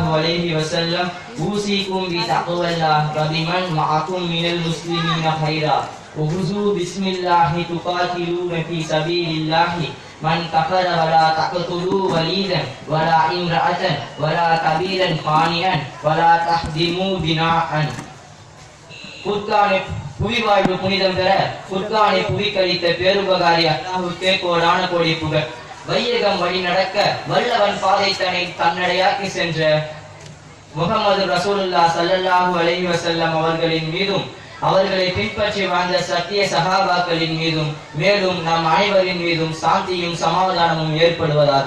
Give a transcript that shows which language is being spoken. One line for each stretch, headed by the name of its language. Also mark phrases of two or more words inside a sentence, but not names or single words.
Arabic: عليه وسلم أوصيكم بتقوى الله وبمن معكم من المسلمين خيرا وخذوا بسم الله تقاتلون في سبيل الله من كفر ولا تقتلوا وليدا ولا امرأة ولا كبيرا فانيا ولا تهدموا بناء
Tamil: புர்கானை புவி வாழ்வு புனிதம் பெற புர்கானை புவி கழித்த பேருபகாரி அல்லாஹ்வுக்கே கோடான கோடி புகழ். வையகம் வழி நடக்க வல்லவன் பாதை தன்னை தன்னடையாக்கி சென்ற முஹம்மது ரசூலுல்லாஹ்
Arabic: صلى الله عليه وسلم
Tamil: அவர்களின் மீதும் அவர்களை பின்பற்றி வாழ்ந்த சத்திய சஹாபாக்களின் மீதும் மேலும் நம் அனைவரின் மீதும் சாந்தியும் சமாதானமும் ஏற்படுவதாக.